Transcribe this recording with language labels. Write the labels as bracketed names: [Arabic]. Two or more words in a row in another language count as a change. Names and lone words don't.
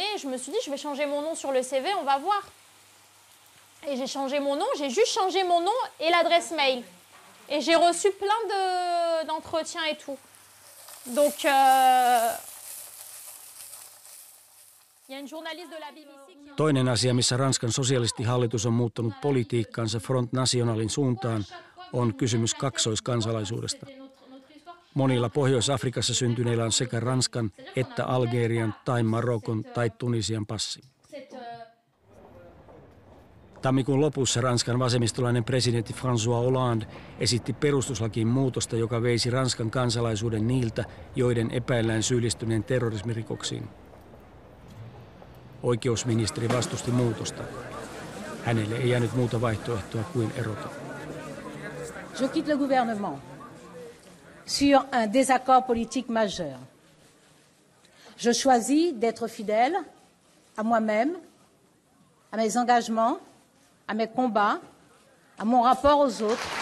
[French] Je me suis dit, je vais changer mon nom sur le CV, on va voir. Et j'ai changé mon nom. J'ai juste changé mon nom et l'adresse mail. Et j'ai reçu plein d'entretiens et tout. Donc, il y a une journaliste de la BBC qui... [Finnish] Toinen asia, missä Ranskan sosialistihallitus on muuttanut politiikkaansa Front Nationalin suuntaan, on kysymys kaksoiskansalaisuudesta. Monilla Pohjois-Afrikassa syntyneillä on sekä Ranskan että Algerian tai Marokon tai Tunisian passi. Tammikuun lopussa Ranskan vasemmistolainen presidentti François Hollande esitti perustuslakiin muutosta, joka veisi Ranskan kansalaisuuden niiltä, joiden epäillään syyllistyneen terrorismirikoksiin. Oikeusministeri vastusti muutosta. Hänelle ei jäänyt muuta vaihtoehtoa kuin erota. [French] Je quitte le gouvernement sur un désaccord politique majeur. Je choisis d'être fidèle à moi-même, à mes engagements, à mes combats, à mon rapport aux autres.